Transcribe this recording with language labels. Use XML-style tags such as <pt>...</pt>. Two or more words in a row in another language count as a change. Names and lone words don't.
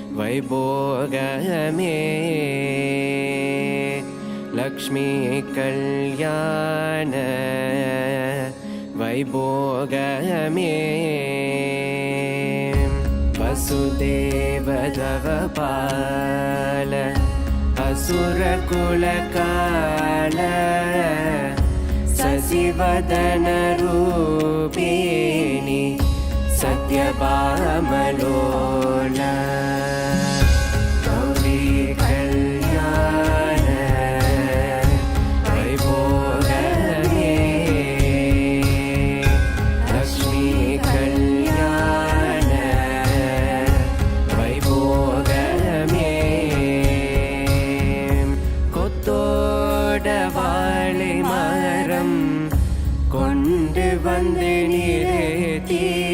<te>వైభోగమే లక్ష్మీ కళ్యాణ</te> <sa>வைபோகமே वसुदेवदवपाल असुरकुलकाल शशिवदनरूपिणि सत्यभामलोला गौरी कल्याण</sa> <te>వైభోగమే లక్ష్మీ కళ్యాణ వైభోగమే</te> <ta>கொத்தோடவாழை மரம் கொண்டு வந்து நிறுத்தி</ta>